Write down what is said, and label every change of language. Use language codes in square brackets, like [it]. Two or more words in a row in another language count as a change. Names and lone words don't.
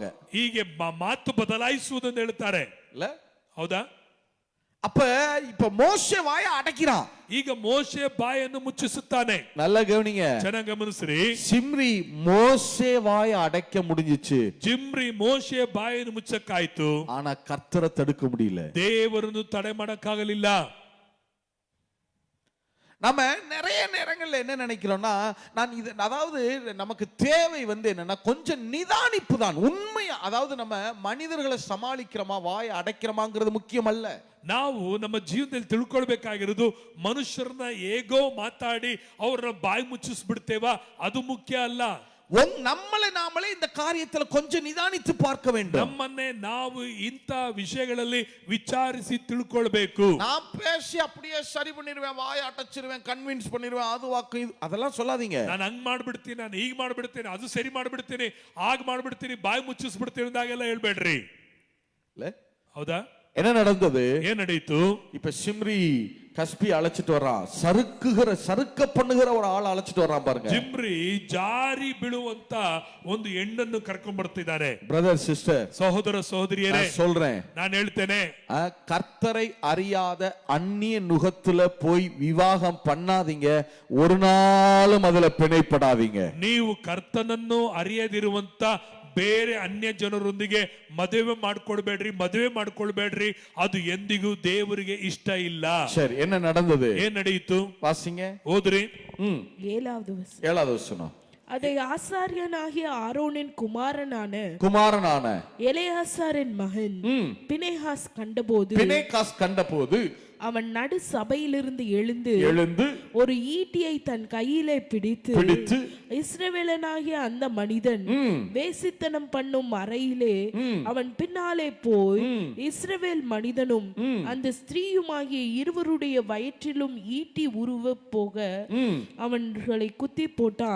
[kn] ಹೀಗೆ ಮಾತು ಬದಲಾಯಿಸುವುದನ್ನು ಹೇಳ್ತಾರೆ. [ta] இல்ல [kn] ಹೌದಾ? [ta] அப்ப இப்ப மோசே வாயை அடைக்கிறான். [kn] ಈಗ ಮೋಶೆ ಬಾಯನ್ನು ಮುಚ್ಚಿಸುತ್ತಾನೆ. [ta] நல்லா கவனிங்க. [kn] ಚೆನ್ನಾಗಿ ಗಮನಿಸ್ರಿ. [ta] சிம்ரி மோசே வாயை அடைக்க முடிஞ்சிச்சு. [kn] ಜಿಮ್ರಿ ಮೋಶೆ ಬಾಯನ್ನು ಮುಚ್ಚಕ್ಕಾಯ್ತು. [ta] ஆனா கர்த்தரை தடுக்க முடியல. [kn] ದೇವರನ್ನು ತಡೆ ಮಾಡಕ್ಕಾಗಲಿಲ್ಲ. [ta] நம்ம நிறைய நேரங்கள்ல என்ன நினைக்கிறோம்னா, நான் இது அதாவது நமக்கு தேவை என்னன்னா கொஞ்சம் நிதானிப்பு தான் உண்மையா. அதாவது நம்ம மனிதர்களை சமாளிக்கிறோமா வாயை அடைக்கிறோமாங்கிறது முக்கியம் அல்ல. [kn] ನಾವು ನಮ್ಮ ಜೀವನದಲ್ಲಿ ತಿಳ್ಕೊಳ್ಬೇಕಾಗಿರೋದು ಮನುಷ್ಯರನ್ನ ಹೇಗೋ ಮಾತಾಡಿ ಅವ್ರನ್ನ ಬಾಯಿ ಮುಚ್ಚಿಸ್ಬಿಡ್ತೇವಾ ಅದು ಮುಖ್ಯ ಅಲ್ಲ. [ta] நம்மளை நாமளே இந்த காரியத்துல கொஞ்சம் நிதானித்து பார்க்க வேண்டும். [kn] ನಮ್ಮನ್ನೇ ನಾವು ಇಂತ ವಿಷಯಗಳಲ್ಲಿ ವಿಚಾರಿಸಿ ತಿಳ್ಕೊಳ್ಬೇಕು. [ta] நான் பேசி அப்படியே சரி பண்ணிடுவேன், வாயை அடைச்சிருவேன், கன்வின்ஸ் பண்ணிடுவேன், அது வாக்கு அதெல்லாம் சொல்லாதீங்க. [kn] ನಾನು ಹಂಗ್ ಮಾಡ್ಬಿಡ್ತೀನಿ, ನಾನು ಹೀಗ್ ಮಾಡ್ಬಿಡ್ತೀನಿ, ಅದು ಸರಿ ಮಾಡ್ಬಿಡ್ತೀನಿ, ಆಗ ಮಾಡ್ಬಿಡ್ತೀನಿ, ಬಾಯಿ ಮುಚ್ಚಿಸ್ಬಿಡ್ತೀನಿ ಅಂದಾಗೆಲ್ಲ ಹೇಳ್ಬೇಡ್ರಿ. ಹೌದಾ? [ta] என்ன நடந்தது? [kn] ಏನ್ ನಡೀತು? [ta] இப்ப சிம்ரி கஸ்பி அழைச்சிட்டு வர்றான். சறுக்க பண்ணுகிற ஒரு ஆள் அழைச்சிட்டு வர்றான் பாருங்க. [kn] ಜಿಮ್ರಿ ಜಾರಿ ಬೀಳುವಂತ ಒಂದು ಹೆಣ್ಣನ್ನು ಕರ್ಕೊಂಡ್ ಬರ್ತಿದ್ದಾರೆ. [en] Brother Sister, [kn] ಸಹೋದರ ಸಹೋದರಿಯರೇ [ta] சொல்றேன், [kn] ನಾನು ಹೇಳ್ತೇನೆ, [ta] கர்த்தரை அறியாத அந்நிய நுகத்துல போய் விவாகம் பண்ணாதீங்க. ஒரு நாளும் அதுல பிணைப்படாதீங்க. [kn] ನೀವು ಕರ್ತನನ್ನು ಅರಿಯದಿರುವಂತ ಬೇರೆ ಅನ್ಯ ಜನರೊಂದಿಗೆ ಮದುವೆ ಮಾಡ್ಕೊಳ್ಬೇಡ್ರಿ. ಅದು ಎಂದಿಗೂ ದೇವರಿಗೆ ಇಷ್ಟ ಇಲ್ಲ. [ta] சரி, என்ன நடந்தது? [kn] ಏನ್ ನಡೆಯಿತು? [ta] வாசிங்க. [kn] ಓದ್ರಿ. [ta] 7வது வசனம். 7வது வசனம். அதை ஆசாரியனாகிய ஆரோனின் குமாரனான எலெயாசாரின் மகன் பினெகாஸ் கண்டபோது அவன் நடு சபையிலிருந்து எழுந்து ஒரு ஈட்டியை தன் கையிலே பிடித்து இஸ்ரவேலனாகிய அந்த மனிதன் வேசித்தனம் பண்ணும் அறையிலே அவன் பின்னாலே போய் இஸ்ரவேல் மனிதனும் அந்த ஸ்திரீயுமாகிய இருவருடைய வயிற்றிலும் ஈட்டி உருவ போக அவன்களை குத்தி போட்டான்.